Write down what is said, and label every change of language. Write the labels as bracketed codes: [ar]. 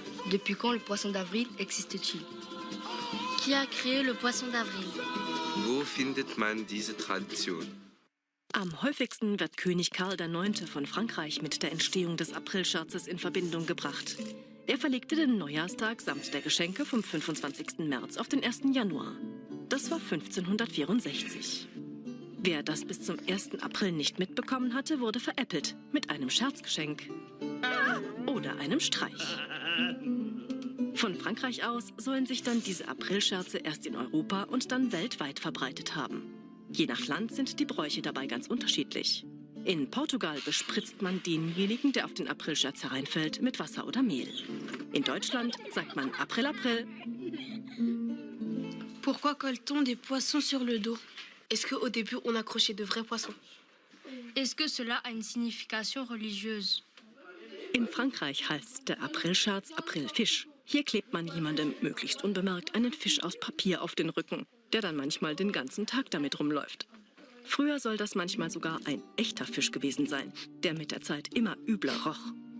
[fr] Depuis quand le poisson d'avril existe-t-il? Qui a créé le poisson d'avril? [de] Wo findet man diese Tradition? Am häufigsten wird König Karl IX. Von Frankreich mit der Entstehung des Aprilscherzes in Verbindung gebracht. Er verlegte den Neujahrstag samt der Geschenke vom 25. März auf den 1. Januar. Das war 1564. Wer das bis zum 1. April nicht mitbekommen hatte, wurde veräppelt mit einem Scherzgeschenk oder einem Streich. Von Frankreich aus sollen sich dann diese Aprilscherze erst in Europa und dann weltweit verbreitet haben. Je nach Land sind die Bräuche dabei ganz unterschiedlich. In Portugal bespritzt man denjenigen, der auf den Aprilscherz hereinfällt, mit Wasser oder Mehl. In Deutschland sagt man April, April. [fr] Pourquoi colle-t-on des poissons sur le dos? Est-ce qu'au début, on accrochait de vrais poissons? Est-ce que cela a une signification religieuse? [de] In Frankreich heißt der Aprilscherz Aprilfisch. Hier klebt man jemandem möglichst unbemerkt einen Fisch aus Papier auf den Rücken, der dann manchmal den ganzen Tag damit rumläuft. Früher soll das manchmal sogar ein echter Fisch gewesen sein, der mit der Zeit immer übler roch.